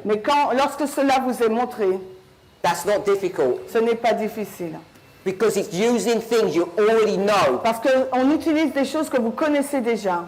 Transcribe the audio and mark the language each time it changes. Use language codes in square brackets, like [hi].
[fr] Mais lorsque cela vous est montré, [en] that's not difficult [fr] ce n'est pas difficile. [en] because it's using things you already know. [fr] Parce qu'on utilise des choses que vous connaissez déjà.